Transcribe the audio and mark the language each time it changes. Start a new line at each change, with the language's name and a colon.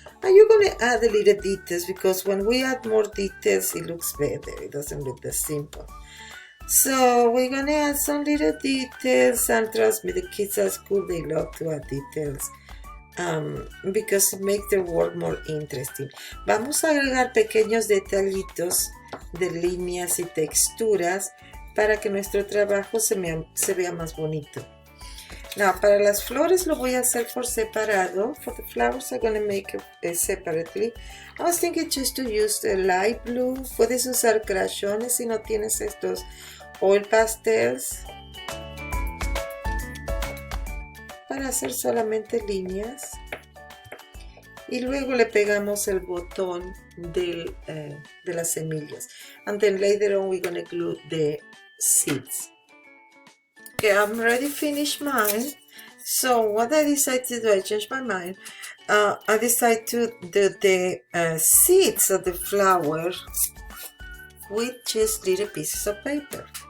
English: And you're gonna add the little details, because when we add more details, it looks better. It doesn't look that simple. So we're gonna add some little details, and trust me, the kids at school, they love to add details because it makes their work more interesting.
Spanish: Vamos a agregar pequeños detallitos de líneas y texturas para que nuestro trabajo se vea más bonito. Now, para las flores lo voy a hacer por separado.
English: For the flowers, I'm going to make it separately. I was thinking just to use the light blue.
Spanish: Puedes usar crayones si no tienes estos oil pastels, para hacer solamente líneas. Y luego le pegamos el botón de las semillas.
English: And then later on, we're going to glue the seeds. Okay, I'm already finished mine. So what I decided to do, I changed my mind. I decided to do the seeds of the flower with just little pieces of paper.